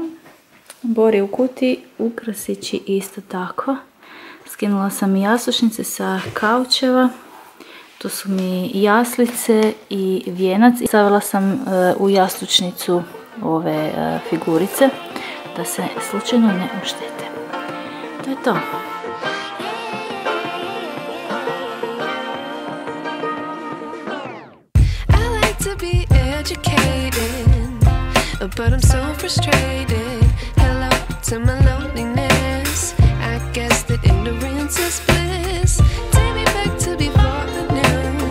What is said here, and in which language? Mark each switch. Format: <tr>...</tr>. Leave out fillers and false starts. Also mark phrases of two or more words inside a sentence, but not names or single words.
<hr>Bor je u kutiji, ukrasići isto tako. Skinula sam i jastučnice sa kaučeva. Tu su mi jaslice i vijenac. Stavila sam u jastučnicu ove figurice da se slučajno ne oštete. To je to.</hr> <en>But I'm so frustrated. Hello to my loneliness. I guess that ignorance is bliss. Take me back to before I knew.</en>